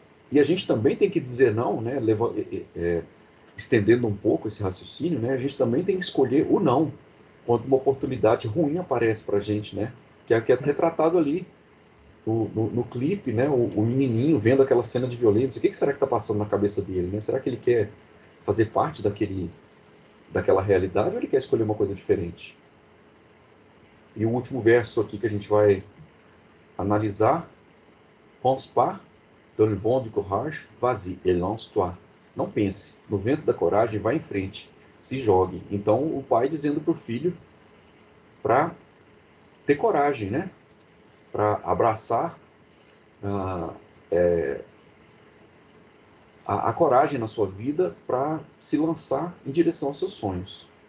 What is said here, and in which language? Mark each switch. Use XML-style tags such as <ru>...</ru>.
<pt>E a gente também tem que dizer não, né? Estendendo um pouco esse raciocínio, né? A gente também tem que escolher o não quando uma oportunidade ruim aparece para a gente, né? Que é retratado ali no clipe, né? O menininho vendo aquela cena de violência. O que será que está passando na cabeça dele, né? Será que ele quer fazer parte daquela realidade ou ele quer escolher uma coisa diferente? E o último verso aqui que a gente vai analisar:</pt> <fr>pense pas dans le vent du courage, vas-y et lance-toi.</fr> <pt>Não pense, no vento da coragem, vá em frente, se jogue. Então, o pai dizendo para o filho para ter coragem, né? Para abraçar ah, a coragem na sua vida para se lançar em direção aos seus sonhos.</pt>